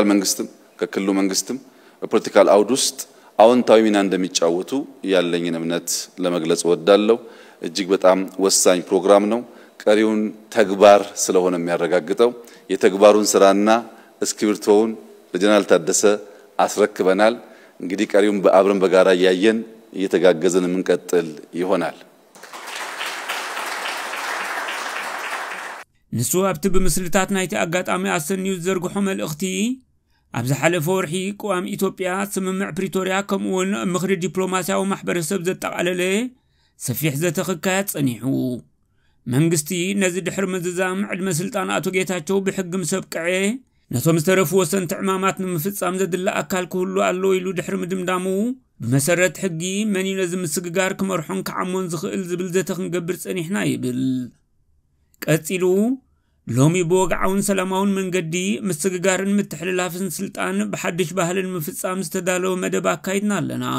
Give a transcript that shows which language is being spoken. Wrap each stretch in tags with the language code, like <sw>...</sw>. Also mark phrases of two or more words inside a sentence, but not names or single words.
<am>መንግስትም ከክልሉ መንግስትም በፖለቲካል አውድ ውስጥ አዎንታዊ ሚና እንደሚጫወቱ ያለኝን እምነት ለመግለጽ ወዳለሁ። እጅግ በጣም ወሳኝ ፕሮግራም ነው። ቀሪውን ተግባር ስለሆነ የሚያረጋግጠው የተግባሩን ስራና እስክሪብቶውን ለጀነራል ታደሰ አስረክበናል። እንግዲህ ቀሪውን በአብረን በጋራ ያያየን እየተጋገዘን የምንቀጥል ይሆናል።</am> <ti>ንሱ ኣብቲ ብምስልታት ናይቲ ኣጋጣሚ ኣሰኒዩ ዘርግሖ መልእኽቲ ኣብዚ ሓለፈ ወርሒ ቅዋም ኢትዮጵያ ስምምዕ ፕሪቶሪያ ከምኡውን ምኽሪ ዲፕሎማስያዊ ማሕበረሰብ ዘጠቓለለ ሰፊሕ ዘተኽካየት ጸኒሑ መንግስቲ ነዚ ድሕሪ ምዝዛም ዕድመ ስልጣን ኣቶ ጌታቸው ብሕጊ ምሰብቅዐ ነቶም ዝተረፉ ወሰንቲ ዕማማት ንምፍጻም ዘድላ ኣካል ክህሉ ኣሎ ኢሉ ድሕሪ ምድምዳሙ ብመሰረት ሕጊ መን ነዚ ምስግጋር ክመርሖን ክዓሞን ዝኽእል ዝብል ዘተ ክንገብር ጸኒሕና ይብል። ቀጺሉ ሎሚ በወግዓውን ሰላማውን መንገዲ ምስግጋርን ምትሕልላፍን ስልጣን ብሓድሽ ባህልን ምፍጻም ዝተዳለወ መደብ ኣካይድና ኣለና።</ti>